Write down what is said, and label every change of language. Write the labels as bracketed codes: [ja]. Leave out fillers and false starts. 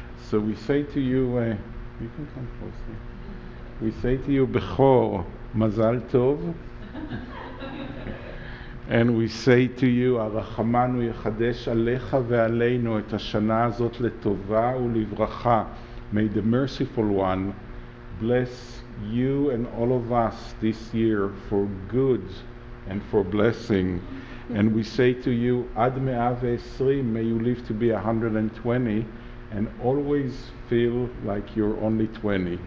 [en] So we say to you, you can come closer. We say to you, Bechor, Mazal Tov. And we say to you, [he] הרחמן הוא יחדש עליך ועלינו את השנה הזאת לטובה ולברכה. [en] May the merciful one bless you and all of us this year for good and for blessing. And we say to you, [he] עד 120, [en] may you live to be 120, and always feel like you're only 20.